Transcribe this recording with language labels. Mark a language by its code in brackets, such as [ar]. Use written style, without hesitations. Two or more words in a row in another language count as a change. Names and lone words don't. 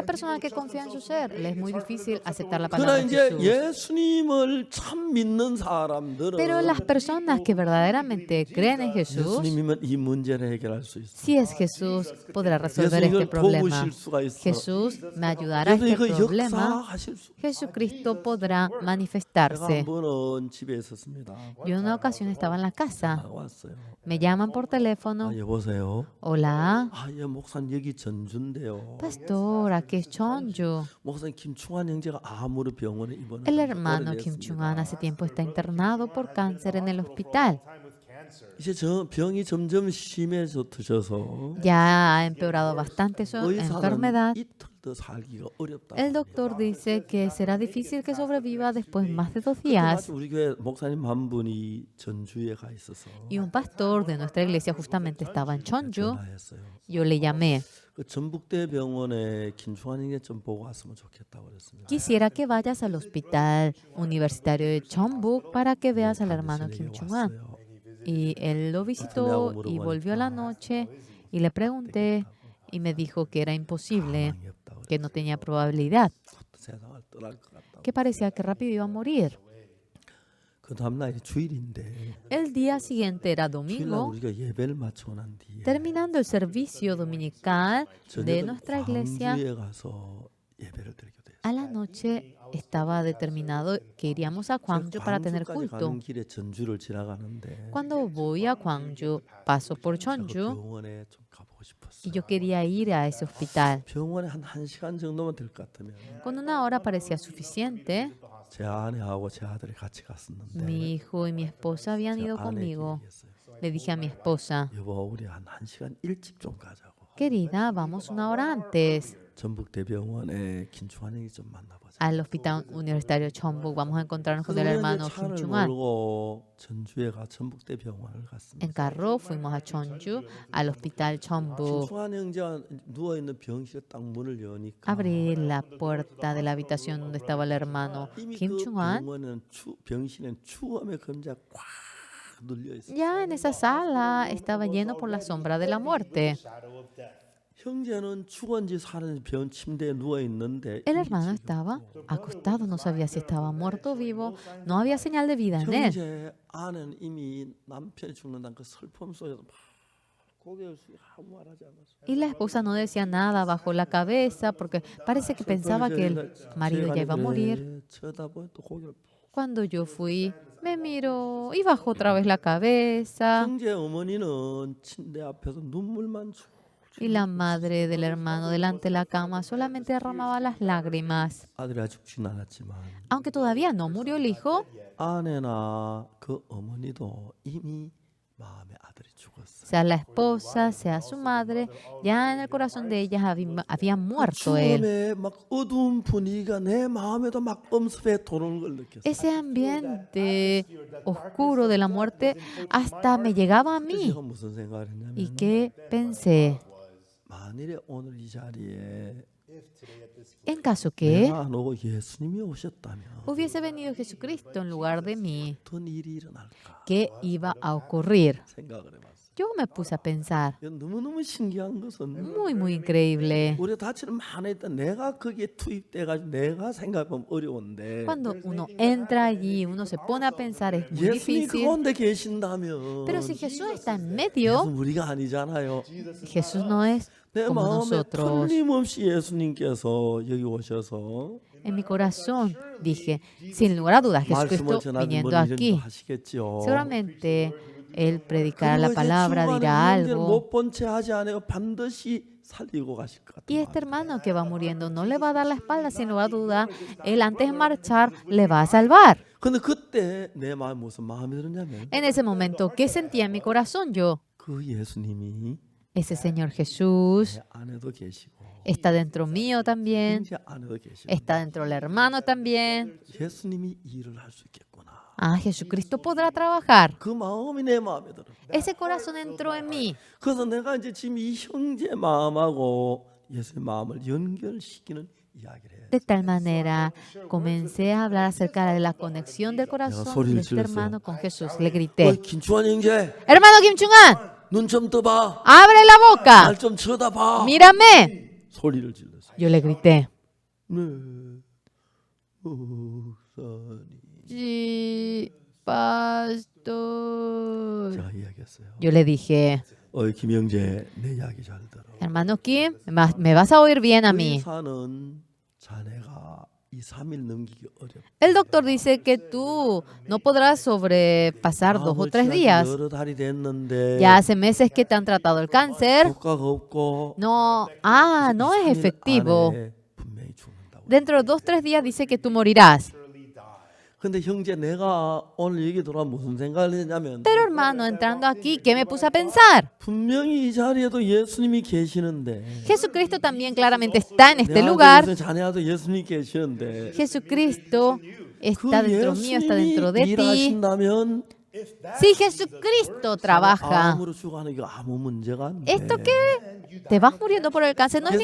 [es] La persona que confía en su ser, le es muy difícil aceptar la [ko] 그러나 [es] palabra de [ko] 이제 [es] Jesús. [ko] 예수님을 참 믿는 사람들은 [es] Pero las personas que verdaderamente creen en Jesús, [ko] 예수님이면 이 문제를 해결할 수 있어요. [es] si esJesús, podrá resolver 예수 este [ko] 이걸 [es] problema. [ko] 도우실 수가 있어. [es] Jesús me ayudará a 예수 este [ko] 이거 [es] problema. [ko] 역사하실 수. [es] Jesucristo podrá [ko] 제가 [es] manifestarse. [ko] 한 번은 집에 있었습니다. [es] Yo en una ocasión estaba en la casa. [ko] 나왔어요. [es] Me llaman por teléfono. [ko] 여보세요. [es] Hola, [ko] 예, 목사님 여기 전주인데요. [es] pastor, aquí es Chonju. [ko] 목사님 김충환 형제가 암으로 병원에 입원을 [es] El hermano Kim Chung-an hace tiempo está internado por cáncer en el hospital. [ko] 이제 저 병이 점점 심해져서 [es] Ya ha empeorado bastante su [ko] 의사는 [es] enfermedad. [ko] 이틀 더 살기가 어렵다. [es] El doctor dice que será difícil que sobreviva después más de 2 días. [ko] 우리 교회 목사님 한 분이 전주에 가 있어서 [es] Y un pastor de nuestra iglesia justamente estaba en Chonju. [ko] 전화했어요. [es] Yo le llamé. [ko] 그 전북대병원에 김충환 형제 좀 보고 왔으면 좋겠다고 그랬습니다. [es] Quisiera que vayas al hospital universitario de Chonbuk para que veas al hermano Kim Chung-an. [ko] 왔어요. [es] Y él lo visitó y volvió a la noche y le pregunté y me dijo que era imposible, [ko] 가망이 없다고 [es] que no tenía probabilidad, [ko] 세상을 떠날 것 같다고. [es] que parecía que rápido iba a morir. [ko] 그 다음날 주일인데 [es] El día siguiente era [ko] 주일날 [es] domingo. [ko] 우리가 예배를 마치고 난 뒤에 [es] Terminando el servicio dominical de nuestra iglesia, [ko] 광주에 가서 예배를 드리게 됐어요. [es] a la noche estaba determinado que iríamos a Gwangju para tener [ko] 광주까지 [es] culto. [ko] 가는 길에 전주를 지나가는데 [es] Cuando voy a Gwangju, paso por [ko] 그 Chonju 병원에 좀 가보고 가고 싶었어. [es] Y yo quería ir a ese hospital. [ko] 병원에 한 1시간 정도만 될 것 같으면 [es] Con 1 hora parecía suficiente. [ko] 제 아내하고 제 아들이 같이 갔었는데 [es] Mi hijo y mi esposa habían [ko] 제 [es] ido [ko] 아내에게 [es] conmigo. [ko] 얘기했어요. [es] Le dije a mi esposa, [ko] 여보, 우리 한 1시간 일찍 좀 가자고. [es] querida, vamos 1 hora antes [ko] 전북대병원에 김충환이 좀 만나보자. [es] al Hospital Universitario Chonbuk. Vamos a encontrarnos con [ko] 그래서 [es] el [ko] 우리가 이제 [es] hermano Kim [ko] 차를 Chung-an. 몰고 전주에 가 전북대병원을 [es] En [ko] 갔습니다. [es] carro fuimos a Cheonju, al Hospital Chonbuk. [ko] 김충환 형제가 누워 있는 병실에 딱 문을 여니까 [es] Abrí la puerta de la habitación donde estaba el hermano [ko] 이미 Kim 그 Chung-an. 병원은 병실엔 추움의 그림자가 꽉 눌려 있어요. [es] Ya en esa sala estaba lleno por la sombra de la muerte. [ko] 형제는 죽은지 사는지 병 침대에 누워 있는데 [es] El hermano estaba acostado, no sabía si estaba muerto o vivo, no había señal de vida en él. [ko] 형제 아내는 이미 남편이 죽는다는 그 슬픔 속에서 막 고개를 숙이고 아무 말하지 않았어요. [es] Y la esposa no decía nada, bajó la cabeza porque parece que pensaba que el marido ya iba a morir. [ko] 쳐다보니 또 고개를 [es] Cuando yo fui, me miró y bajó otra vez la cabeza. [ko] 형제 어머니는 침대 앞에서 눈물만 [es] Y la madre del hermano delante de la cama solamente derramaba las lágrimas. [ko] 아들이 아직 죽진 않았지만 [es] Aunque todavía no murió el hijo, [ko] 아내나 그 어머니도 이미 마음에 아들이 죽었어요. [es] sea la esposa, sea su madre, ya en el corazón de ellas había [ko] 그 [es] muerto él. [ko] 죽음의 막 어두운 분위기가 내 마음에도 막 엄습해 도는 걸 느꼈어요. [es] Ese ambiente oscuro de la muerte hasta me llegaba a mí. [ko] 제가 무슨 생각을 했냐면 [es] ¿Y qué pensé? [ko] 만일에 오늘 이 자리에 [es] En caso que [ko] 내가 안 오고 예수님이 오셨다면 [es] hubiese venido Jesucristo en lugar de mí, [ko] 어떤 일이 일어날까 [es] ¿qué iba a ocurrir? [ko] 생각을 해봤어요. [es] Yo me puse a pensar, [ko] 너무너무 신기한 것은 [es] muy increíble. [ko] 우리가 다치는 많이 있다 내가 거기에 투입돼가지고 내가 생각해보면 어려운데 [es] Cuando uno entra allí, uno se pone a pensar, es muy [ko] 예수님이 그 [es] difícil. [ko] 가운데 계신다면 [es] Pero si Jesús está en 예수 medio, [ko] 우리가 아니잖아요. [es] Jesús no es [ko] 내 [es] como [ko] 마음에 [es] nosotros. [ko] 틀림없이 예수님께서 여기 오셔서 [es] En mi corazón dije, sin lugar a dudas, [ko] 말씀을 Jesucristo 전하는 [es] viniendo [ko] 분 이런 거 [es] aquí, [ko] 하시겠죠. [es] seguramente Él predicará la [ko] 그리고 이제 [es] palabra, [ko] 죽어가는 [es] dirá [ko] 형제를 [es] algo. [ko] 못본 채 하지 않아요. 반드시 살리고 가실 것 [es] Y [ko] 같아요. [es] este hermano que va muriendo no le va a dar la espalda, sin lugar a duda, Él antes de marchar le va a salvar. [ko] 근데 그때 내 마음에 무슨 마음이 들었냐면 [es] En ese momento, ¿qué sentía en mi corazón yo? [ko] 그 예수님이 [es] Ese Señor Jesús [ko] 내 안에도 계시고 [es] está dentro mío también, [ko] 형제 안에도 계시고 [es] está dentro del hermano también. [ko] 예수님이 일을 할 수 있겠구나. [es] Ah, Jesucristo podrá trabajar. [ko] 그 마음이 내 마음에 들어. [es] Ese corazón entró en mí. [ko] 그래서 내가 이제 지금 이 형제 마음하고 예수의 마음을 연결시키는 이야기를 해요. [es] De tal manera, comencé a hablar acerca de la conexión del corazón de este hermano con Jesús. Le grité, [ko] 김주환 형제, [es] hermano Kim Chung-an, [ko] 눈 좀 떠봐. [es] abre la boca, [ko] 날 좀 쳐다봐. [es] mírame. [ko] 소리를 질렀어요. [es] Yo le grité, [ko] 네, 목사님. [es] sí, pastor. [ko] 제가 이야기했어요. [es] Yo le dije, [ko] 김영재, 내 이야기 잘 들어. [es] hermano Kim, me vas a oír bien a mí. [ko] 의사는 자네가 2-3일 넘기기 어렵다. [es] El doctor dice que tú no podrás sobrepasar 2 o 3 días. [ko] 여러 달이 됐는데 [es] Ya hace meses que te han tratado el cáncer. [ko] 효과가 없고 [es] No, no es [ko] 3일 [es] efectivo. [ko] 안에 분명히 죽는다고. [es] Dentro de 2 o 3 días dice que tú morirás. [ko] 근데 형제 내가 오늘 얘기 들어 무슨 생각을 했냐면 [es] Pero hermano, entrando aquí, ¿qué me puse a pensar? [ko] 분명히 이 자리에도 예수님이 계시는데 [es] Jesucristo también claramente está en este [ko] 내 [es] lugar. [ko] 아들 자네도 예수님이 계시는데 [es] Jesucristo está [ko] 그 [es] dentro mío, está dentro de [ko] 예수님이 [es] ti. [ko] 일하신다면 [es] Si Jesucristo trabaja, [ko] 암으로 죽어가는 게 아무 문제가 안 돼. [es] ¿esto qué? Te vas muriendo por el cáncer, no hay